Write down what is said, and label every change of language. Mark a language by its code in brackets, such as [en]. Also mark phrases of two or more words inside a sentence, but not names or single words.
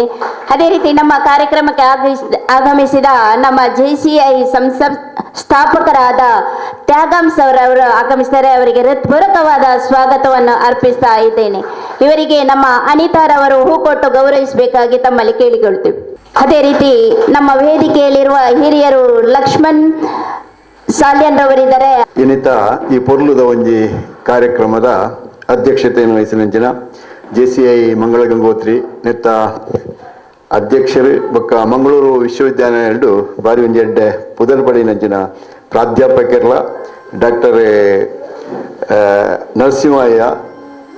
[kn] ಅದೇ ರೀತಿ ನಮ್ಮ ಕಾರ್ಯಕ್ರಮಕ್ಕೆ ಆಗಮಿಸಿದ ನಮ್ಮ JCI ಸ್ಥಾಪಕರಾದ ತ್ಯಾಗಂಸ್ ಅವರು ಆಗಮಿಸಿದರೆ ಅವರಿಗೆ ಹೃತ್ಪೂರ್ವಕವಾದ ಸ್ವಾಗತವನ್ನು ಅರ್ಪಿಸ್ತಾ ಇದ್ದೇನೆ. ಇವರಿಗೆ ನಮ್ಮ ಅನಿತಾರವರು ಹೂ ಕೊಟ್ಟು ಗೌರವಿಸಬೇಕಾಗಿ ತಮ್ಮಲ್ಲಿ ಕೇಳಿಕೊಳ್ತೀವಿ. ಅದೇ ರೀತಿ ನಮ್ಮ ವೇದಿಕೆಯಲ್ಲಿರುವ ಹಿರಿಯರು ಲಕ್ಷ್ಮಣ್ ಸಾಲ್ಯನ್ ರವರಿದ್ದಾರೆ. [tcy] ಇನ್ನಿತ ಈ ಪೊರ್ಲುದ ಒಂಜಿ ಕಾರ್ಯಕ್ರಮದ ಅಧ್ಯಕ್ಷತೆಯನ್ನು ವಹಿಸಿನಂಚಿನ JCI ಮಂಗಳ ಗಂಗೋತ್ರಿ ನೆತ್ತ ಅಧ್ಯಕ್ಷರು ಬೊಕ್ಕ ಮಂಗಳೂರು ವಿಶ್ವವಿದ್ಯಾಲಯ ಬಾರಿ ಒಂಜಿ ಎಡ್ಡೆ ಪುದರ್ ಪಡಿನಂಚಿನ ಪ್ರಾಧ್ಯಾಪಕರ್ಲ ಡಾಕ್ಟರ್ ನರಸಿಂಹಯ್ಯ